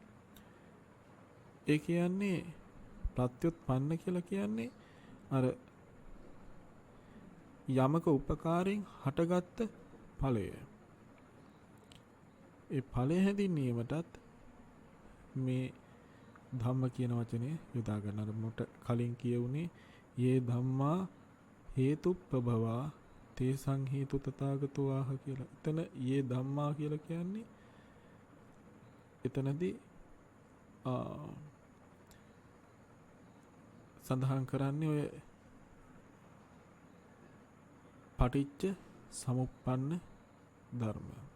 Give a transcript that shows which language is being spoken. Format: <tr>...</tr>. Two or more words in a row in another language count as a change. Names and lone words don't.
<si>ඒ කියන්නේ ප්‍රත්‍යুৎපන්න කියලා කියන්නේ අර යමක උපකාරයෙන් හටගත්ත ඵලය. ඒ ඵලය හැඳින්වීමටත් මේ ධම්ම කියන වචනේ යොදා ගන්න. අර මොට කලින් කියුනේ</si> <pi>යේ ධම්මා හේතුප්පබවා තේසං හේතු තථාගතෝ ආහ</pi> <si>කියලා. එතන</si> <pi>යේ ධම්මා</pi> <si>කියලා කියන්නේ එතනදී සඳහන් කරන්නේ ඔය</si> <pi>පටිච්ච සමුප්පන්න</pi> <si>ධර්ම.</si>